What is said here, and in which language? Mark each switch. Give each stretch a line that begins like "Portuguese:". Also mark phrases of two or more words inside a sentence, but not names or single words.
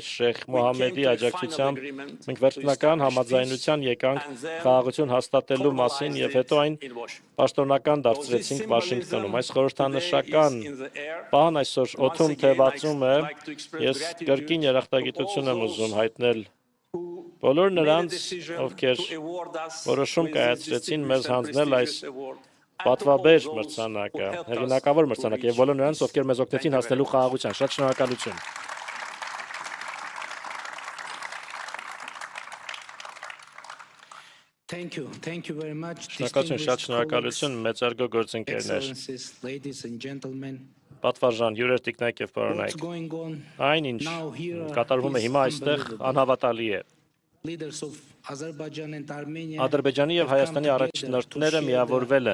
Armenian: Շեյխ Մոհամմեդի աջակցությամբ մենք վերջնական համաձայնության եկանք խաղաղություն հաստատելու մասին եւ հետո այն պաշտոնական դարձրեցինք Վաշինգտոնում։ Այս խորհրդանշական բան այսօր օդում թևածում է։ Ես կրկին երախտագիտություն եմ ուզում հայտնել բոլոր նրանց, ովքեր որոշում կայացրեցին մեզ հանձնել այս պատվաբեր մրցանակը, հեղինակավոր մրցանակը եւ բոլոր նրանց, ովքեր մեզ օգնեցին հասնելու խաղաղության։ Շատ շնորհակալություն։
English: Thank you very much.
Armenian: Շնորհակալություն, շատ շնորհակալություն, մեծարգո գործընկերներ։ Պատվարժան, հյուրեր, տիկնայք եւ պարոնայք։ Այն ինչ կատարվում է հիմա այստեղ անհավատալի է։ Ադրբեջանի եւ Հայաստանի առաջնորդները միավորվել